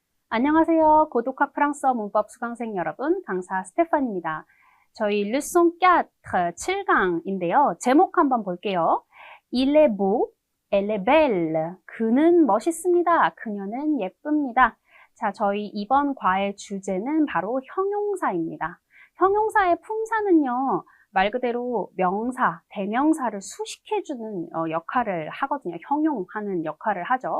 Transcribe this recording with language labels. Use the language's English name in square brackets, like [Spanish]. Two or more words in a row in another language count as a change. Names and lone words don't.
[Korean] 안녕하세요. 고독학 프랑스어 문법 수강생 여러분, 강사 스테판입니다. 저희 leçon 4, 7강인데요. 제목 한번 볼게요. [French] Il est beau, elle est belle. [Korean] 그는 멋있습니다. 그녀는 예쁩니다. 자, 저희 이번 과의 주제는 바로 형용사입니다. 형용사의 품사는요, 말 그대로 명사, 대명사를 수식해주는 역할을 하거든요. 형용하는 역할을 하죠.